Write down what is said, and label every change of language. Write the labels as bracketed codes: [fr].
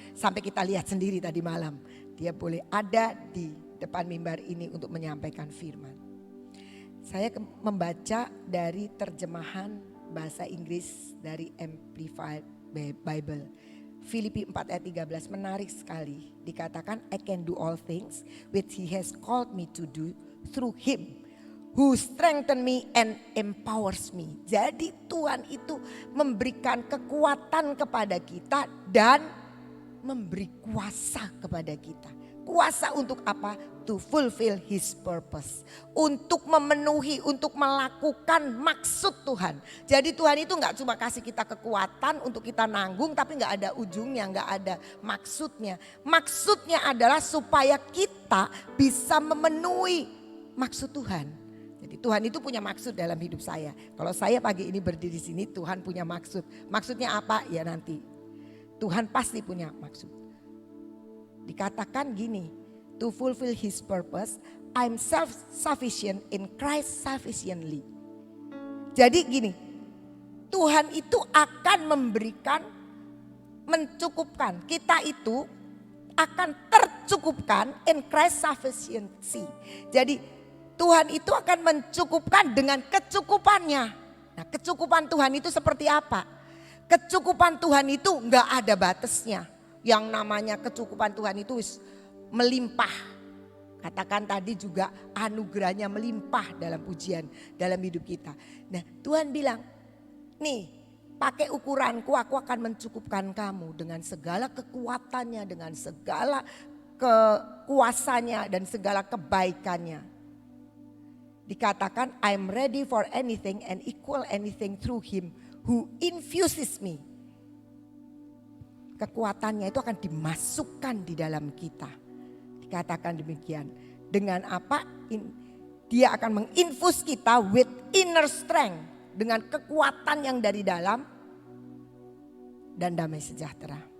[id] Sampai kita lihat sendiri tadi malam, dia boleh ada di depan mimbar ini untuk menyampaikan firman. Saya membaca dari terjemahan bahasa Inggris dari Amplified Bible. Filipi 4 ayat 13 menarik sekali. Dikatakan [en] I can do all things which He has called me to do through Him who strengthen me and empowers me. [id] Jadi Tuhan itu memberikan kekuatan kepada kita dan memberi kuasa kepada kita. Kuasa untuk apa? [en] To fulfill His purpose. [id] Untuk memenuhi, untuk melakukan maksud Tuhan. Jadi Tuhan itu gak cuma kasih kita kekuatan untuk kita nanggung, tapi gak ada ujungnya, gak ada maksudnya. Maksudnya adalah supaya kita bisa memenuhi maksud Tuhan. Jadi Tuhan itu punya maksud dalam hidup saya. Kalau saya pagi ini berdiri di sini, Tuhan punya maksud. Maksudnya apa? Ya nanti. Tuhan pasti punya maksud. Dikatakan gini, [en] to fulfill His purpose, I'm self-sufficient in Christ sufficiently. [id] Jadi gini, Tuhan itu akan memberikan, mencukupkan. Kita itu akan tercukupkan [en] in Christ sufficiency. [id] Jadi Tuhan itu akan mencukupkan dengan kecukupannya. Nah, kecukupan Tuhan itu seperti apa? Kecukupan Tuhan itu gak ada batasnya. Yang namanya kecukupan Tuhan itu melimpah. Katakan tadi juga anugerahnya melimpah dalam pujian, dalam hidup kita. Nah Tuhan bilang, nih pakai ukuranku aku akan mencukupkan kamu dengan segala kekuatannya, dengan segala kekuasaannya dan segala kebaikannya. Dikatakan [en] I'm ready for anything and equal anything through Him who infuses me. [id] Kekuatannya itu akan dimasukkan di dalam kita. Dikatakan demikian. Dengan apa? Dia akan menginfus kita [en] with inner strength. [id] Dengan kekuatan yang dari dalam dan damai sejahtera.